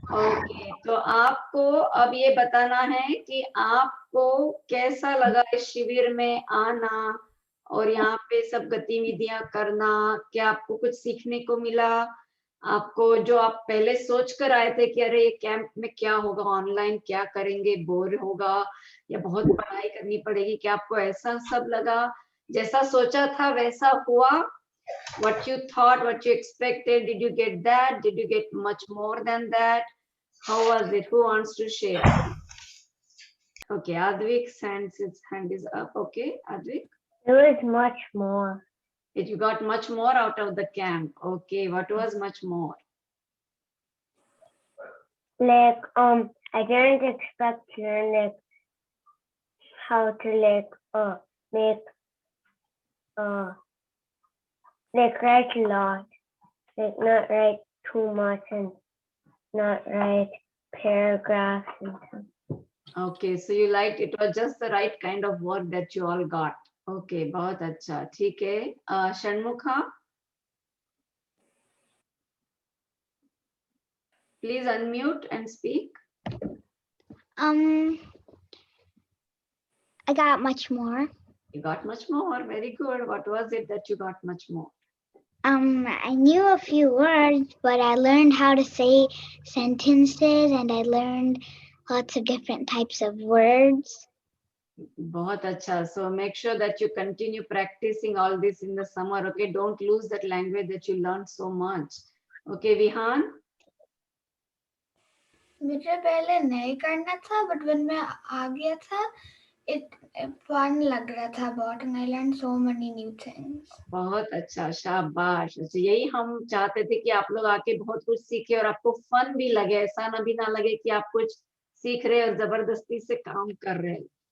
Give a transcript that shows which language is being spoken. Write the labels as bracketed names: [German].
[Hindi] Okay, तो आपको अब ये बताना है कि आपको कैसा लगा इस शिविर में आना और यहाँ पे सब गतिविधियां करना। क्या आपको कुछ सीखने को मिला? आपको जो आप पहले सोच कर आए थे कि अरे ये कैंप में क्या होगा, ऑनलाइन क्या करेंगे, बोर होगा या बहुत पढ़ाई करनी पड़ेगी, क्या आपको ऐसा सब लगा? जैसा सोचा था वैसा हुआ? [English] What you thought, what you expected, did you get that? Did you get much more than that? How was it? Who wants to share? Okay, Advik's hand is up. Okay, Advik, There was much more. you got much more out of the camp. Okay, what was much more? Like, I didn't expect to learn like how to make like write a lot, like not write too much and not write paragraphs and stuff. Okay, so you liked it was just the right kind of work that you all got. [Hindi] Okay, बहुत अच्छा, ठीक है। [English] Shanmukha, please unmute and speak. I got much more. You got much more. Very good. What was it that you got much more? I knew a few words, but I learned how to say sentences and I learned lots of different types of words. [Hindi] बहुत अच्छा. [English] So make sure that you continue practicing all this in the summer. Okay, don't lose that language that you learned so much. Okay, Vihan. [Hindi] मुझे पहले नहीं करना था but [English] when [Hindi] मैं आ गया था [English] it fun [Hindi] लग रहा था बहुत [English] and I learned so many new things. [Hindi] बहुत अच्छा, शाबाश. अच्छा, यही हम चाहते थे कि आप लोग आके बहुत कुछ सीखे और आपको फन भी लगे, ऐसा ना भी ना लगे कि आप कुछ सीख रहे और जबरदस्ती से काम कर रहे हैं.